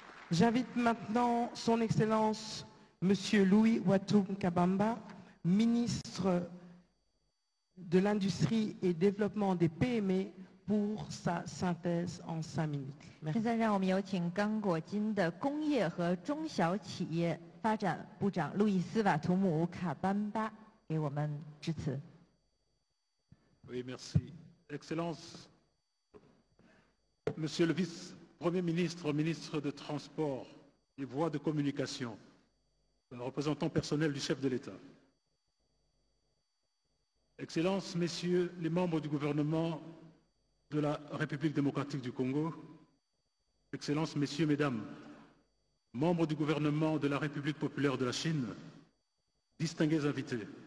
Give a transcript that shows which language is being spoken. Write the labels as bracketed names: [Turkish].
[French] J'invite maintenant Son Excellence Monsieur Louis Watum Kabamba, ministre de l'Industrie et Développement des PME, pour sa synthèse en 5 minutes. [Chinese] 现在让我们有请刚果金的工业和中小企业发展部长路易斯瓦图姆卡班巴给我们致辞。 [French] Oui, merci. Excellence, Monsieur le Vice-Premier ministre, ministre de Transport et Voies de Communication, représentant personnel du chef de l'État. Excellences, Messieurs les membres du gouvernement de la République démocratique du Congo, Excellences, Messieurs, Mesdames, membres du gouvernement de la République populaire de la Chine, distingués invités.